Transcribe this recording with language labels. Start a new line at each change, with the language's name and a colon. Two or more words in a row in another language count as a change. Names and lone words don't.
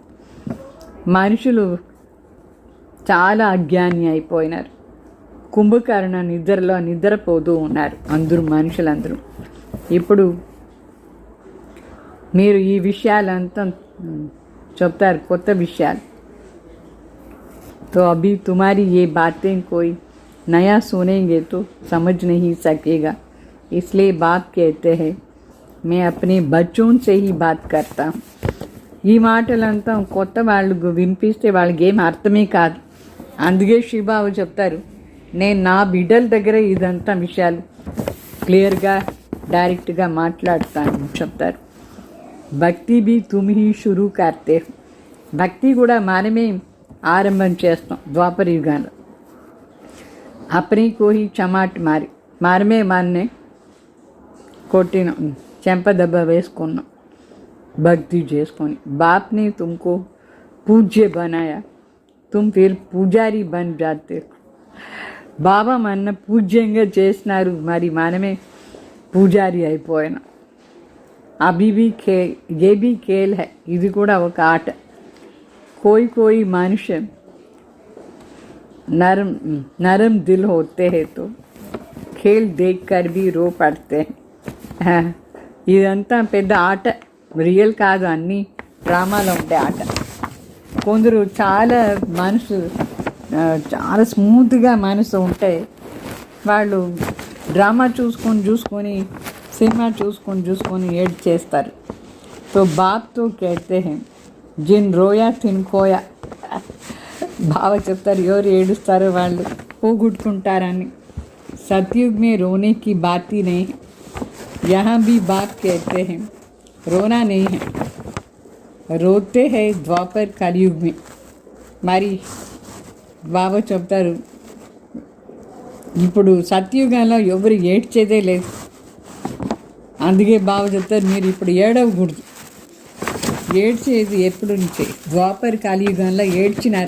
Telugu: మనుషులు చాలా అజ్ఞాని అయిపోయినారు. కుంభకర్ణ నిద్రపోతూ ఉన్నారు అందరూ, మనుషులందరూ. ఇప్పుడు మీరు ఈ విషయాలంతా చెప్తారు, కొత్త విషయాలు.
Hindi: तो अभी तुम्हारी ये बातें कोई नया सुनेंगे तो समझ नहीं सकेगा. इसलिए बाप कहते हैं मैं अपने बच्चों से ही बात करता हूँ.
Telugu: ఈ మాటలంతా కొత్త వాళ్ళకు వినిపిస్తే వాళ్ళకి ఏం అర్థమే కాదు. అందుకే శివబాబు చెప్తారు, నేను నా బిడ్డల దగ్గర ఇదంతా విషయాలు క్లియర్గా డైరెక్ట్గా మాట్లాడతాను చెప్తారు.
Hindi: भक्ति भी तुम ही शुरू करते.
Telugu: భక్తి కూడా మనమే ఆరంభం చేస్తాం ద్వాపర యుగాల్లో.
Hindi: अपनी को ही चमाट
Telugu: మనమే మననే కొట్టిన చెంపదెబ్బ వేసుకున్నాం భక్తి చేసుకొని.
Hindi: बाप ने तुमको पूज्य बनाया, तुम फिर पुजारी बन जाते.
Telugu: బాబా మన పూజ్యంగా చేసినారు, మరి మనమే పూజారి అయిపోయినా.
Hindi: अभी भी ये भी खेल है,
Telugu: ఇది కూడా ఒక ఆట.
Hindi: कोई मनुष्य नरम दिल होते हैं तो खेल देखकर भी रो पड़ते हैं.
Telugu: ఇదంతా పెద్ద ఆట, రియల్ కాదు, అన్నీ డ్రామాలో ఉండే ఆట. కొందరు చాలా చాలా స్మూత్గా మనసు ఉంటే వాళ్ళు డ్రామా చూసుకొని సినిమా చూసుకొని ఏడ్ చేస్తారు.
Hindi: तो बाप तो कहते हैं जिन रोया तिन खोया.
Telugu: బాబా చెప్తారు, ఎవరు ఏడుస్తారో వాళ్ళు పోగొట్టుకుంటారని.
Hindi: सतयुग में रोने की बात ही नहीं. यहाँ भी बाप कहते हैं रोना नहीं है, रोते हैं द्वापर कलयुग में.
Telugu: మరి బాబా చెప్తారు, ఇప్పుడు సత్యుగంలో ఎవరు ఏడ్చేదే లేదు. అందుకే బాబా చెప్తారు, మీరు ఇప్పుడు ఏడవకూడదు. ఏడ్చేది ఎప్పుడు నుంచే ద్వాపర్ కలియుగంలో ఏడ్చినారు.